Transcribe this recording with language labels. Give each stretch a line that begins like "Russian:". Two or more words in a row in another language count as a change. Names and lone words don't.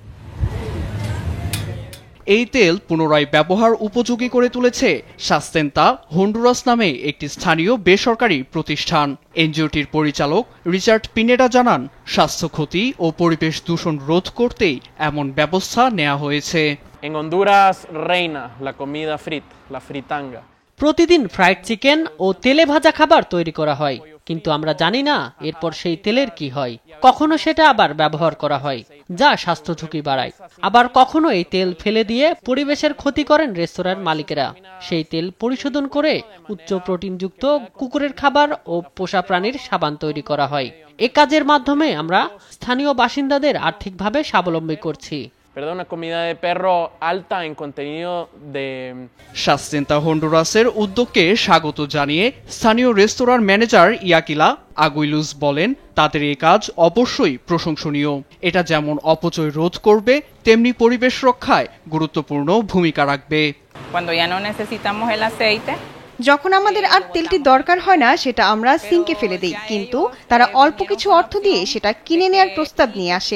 Bangla: এই তেল পুনরায় ব্যবহার উপযোগী করে তুলেছে সাস্তেন্তা হন্ডুরাস নামে একটি স্থানীয় বেসরকারি প্রতিষ্ঠান। এনজিওটির পরিচালক রিচার্ড পিনেডা জানান, স্বাস্থ্য ক্ষতি ও পরিবেশ দূষণ রোধ করতেই এমন ব্যবস্থা নেওয়া হয়েছে।
Spanish: En Honduras reina la comida frita, la fritanga.
Bangla: প্রতিদিন ফ্রাইড চিকেন ও তেলে ভাজা খাবার তৈরি করা হয়, কিন্তু আমরা জানি না এরপর সেই তেলের কি হয়। কখনো সেটা আবার ব্যবহার করা হয়, যা স্বাস্থ্য ঝুঁকি বাড়ায়। আবার কখনো এই তেল ফেলে দিয়ে পরিবেশের ক্ষতি করেন রেস্তোরাঁর মালিকেরা। সেই তেল পরিশোধন করে উচ্চ প্রোটিনযুক্ত কুকুরের খাবার ও পোষা প্রাণীর সাবান তৈরি করা হয়। এ কাজের মাধ্যমে আমরা স্থানীয় বাসিন্দাদের আর্থিকভাবে স্বাবলম্বী করছি।
Spanish: Una comida de perro alta en contenido de
Bangla: সাস্তেন্তা হন্ডুরাসের উদ্যোগকে স্বাগত জানিয়ে স্থানীয় রেস্তোরাঁর ম্যানেজার ইয়াকিলা আগুইলুস বলেন, তাদের এই কাজ অবশ্যই প্রশংসনীয়। এটা যেমন অপচয় রোধ করবে, তেমনি পরিবেশ রক্ষায় গুরুত্বপূর্ণ ভূমিকা রাখবে। যখন আমাদের আর তেলটি দরকার হয় না, সেটা আমরা সিঙ্কে ফেলে দিই, কিন্তু তারা অল্প কিছু অর্থ দিয়ে সেটা কিনে নেয়ার প্রস্তাব নিয়ে আসে।